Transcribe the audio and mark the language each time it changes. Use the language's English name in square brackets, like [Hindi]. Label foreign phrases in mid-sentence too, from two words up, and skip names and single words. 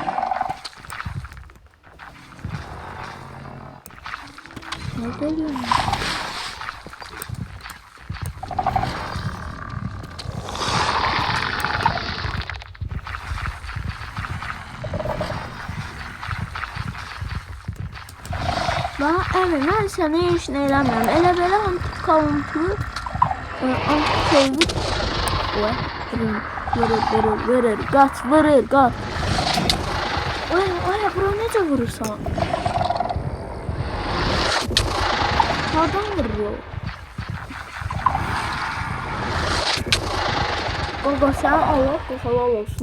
[Turkish] Ne geliyor? Evet, ben sana hiç ne eləmirəm. [Azerbaijani] Elə belə [English] anti-counter, anti-counter. [Azerbaijani] Vurur, qaç, vurur, qaç. Ay, bura necə vurursan? Hardan vurur? Qaqa, sən Allah halal olsun.